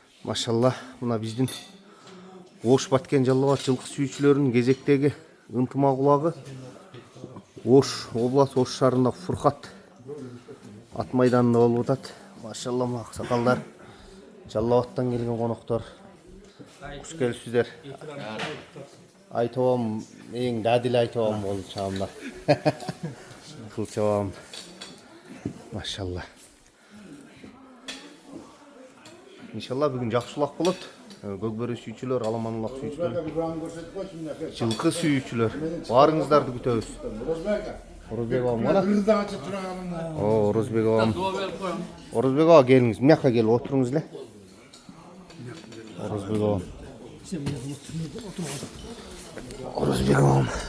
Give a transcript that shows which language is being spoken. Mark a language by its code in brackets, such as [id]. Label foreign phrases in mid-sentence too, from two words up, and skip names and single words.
[ky] Машалла, мына биздин Ош Баткен Жалал Абад жылкы сүйүүчүлөрүнүн кезектеги ынтымак улагы Ош областы Ош шаарындагы Фуркат ат майданында болуп атат. Машалла, мына аксакалдар, Жалал Абадтан келген коноктор. Куш келипсиздер. Айтабам, эң дадил айтабам болду чамда. Кылчабам. Машалла. İnşallah bugün жақсы улак болот. Көкбөрү сүйүүчүлөр, аламан улак сүйүүчүлөр, жылкы сүйүүчүлөр, баарыңыздарды күтөбүз. Орозбек агам мына. Орозбек агам. Орозбек ага келиңиз, мuyакка келип отуруңуз эле. Орозбек агам. Орозбек агам.